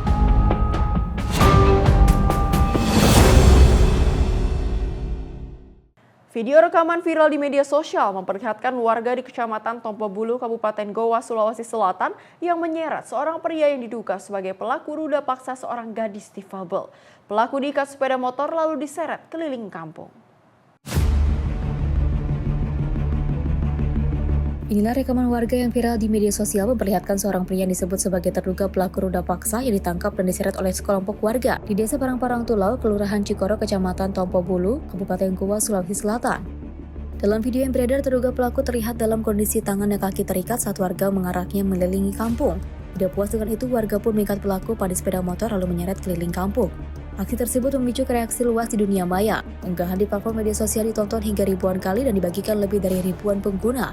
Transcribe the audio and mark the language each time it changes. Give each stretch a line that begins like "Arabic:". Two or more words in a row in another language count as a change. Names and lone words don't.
Indonesian: Video rekaman viral di media sosial memperlihatkan warga di Kecamatan Tompobulu, Kabupaten Goa, Sulawesi Selatan yang menyeret seorang pria yang diduga sebagai pelaku ruda paksa seorang gadis difabel. Pelaku diikat sepeda motor lalu diseret keliling kampung. Inilah rekaman warga yang viral di media sosial memperlihatkan seorang pria yang disebut sebagai terduga pelaku ruda paksa yang ditangkap dan diseret oleh sekelompok warga di Desa Parang-Parang Tulau, Kelurahan Cikoro, Kecamatan Tompobulu, Kabupaten Goa, Sulawesi Selatan. Dalam video yang beredar, terduga pelaku terlihat dalam kondisi tangan dan kaki terikat saat warga mengaraknya mengelilingi kampung. Tidak puas dengan itu, warga pun mengikat pelaku pada sepeda motor lalu menyeret keliling kampung. Aksi tersebut memicu reaksi luas di dunia maya. Unggahan di platform media sosial ditonton hingga ribuan kali dan dibagikan lebih dari ribuan pengguna.